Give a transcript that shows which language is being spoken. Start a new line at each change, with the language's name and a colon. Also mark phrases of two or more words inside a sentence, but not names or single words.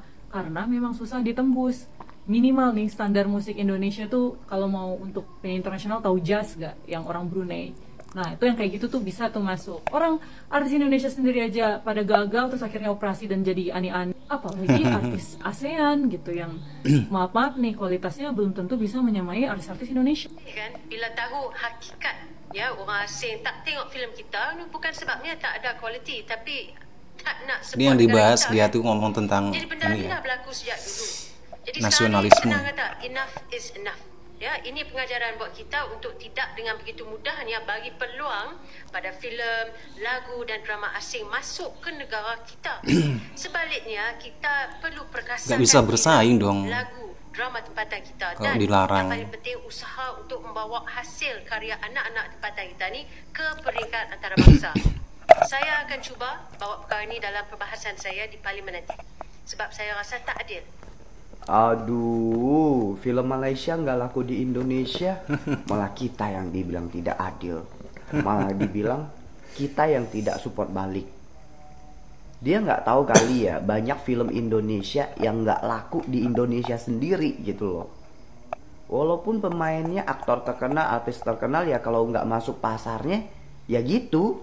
Indonesian: Karena memang susah ditembus. Minimal nih standar musik Indonesia tuh kalau mau untuk penyanyi internasional tahu jazz gak? Yang orang Brunei. Nah itu yang kayak gitu tuh bisa tuh masuk. Orang artis Indonesia sendiri aja pada gagal terus akhirnya operasi dan jadi aneh-aneh. Apalagi artis ASEAN gitu yang maaf nih kualitasnya belum tentu bisa menyamai artis-artis Indonesia.
Malay: Kan bila tahu hakikat ya orang asing tak tengok filem kita, ini bukan sebabnya tak ada kualiti, tapi tak nak support.
Indonesian: Ini yang dibahas dia tuh ngomong tentang
Malay: jadi benda ini dah berlaku sejak dulu. Jadi nasionalisme. Sekarang kata
English: enough is enough.
Malay: Ya, ini pengajaran buat kita untuk tidak dengan begitu mudahnya bagi peluang pada filem, lagu dan drama asing masuk ke negara kita. Sebaliknya kita perlu perkasakan
Indonesian: gak bisa bersaing dong
Malay: lagu, drama tempatan kita, kalau dan dilarang. yang paling penting usaha untuk membawa hasil karya anak-anak tempatan kita ni ke peringkat antarabangsa. Saya akan cuba bawa perkara ini dalam perbahasan saya di parlimen nanti, sebab saya rasa tak adil.
Indonesian: Aduh, film Malaysia nggak laku di Indonesia, malah kita yang dibilang tidak adil. Malah dibilang kita yang tidak support balik. Dia nggak tahu kali ya, banyak film Indonesia yang nggak laku di Indonesia sendiri gitu loh. Walaupun pemainnya aktor terkenal, artis terkenal, ya kalau nggak masuk pasarnya, ya gitu.